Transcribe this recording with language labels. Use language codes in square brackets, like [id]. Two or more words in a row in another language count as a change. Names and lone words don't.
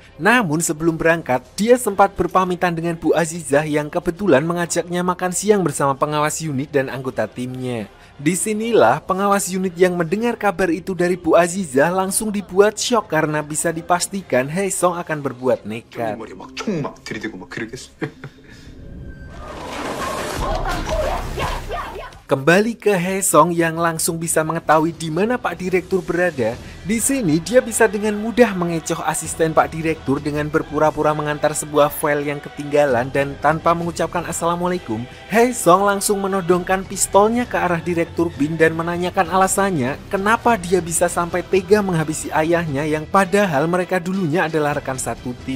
[id] Namun sebelum berangkat, dia sempat berpamitan dengan Bu Azizah yang kebetulan mengajaknya makan siang bersama pengawas unit dan anggota timnya. Disinilah pengawas unit yang mendengar kabar itu dari Bu Azizah langsung dibuat syok karena bisa dipastikan Haesong akan berbuat nekat. [ko] 머리에 막 총 막 들이대고 막 그러겠어. [id] Kembali ke Haesong yang langsung bisa mengetahui di mana Pak Direktur berada. Di sini dia bisa dengan mudah mengecoh asisten Pak Direktur dengan berpura-pura mengantar sebuah file yang ketinggalan dan tanpa mengucapkan assalamualaikum, Haesong langsung menodongkan pistolnya ke arah Direktur Bin dan menanyakan alasannya kenapa dia bisa sampai tega menghabisi ayahnya yang padahal mereka dulunya adalah rekan satu tim.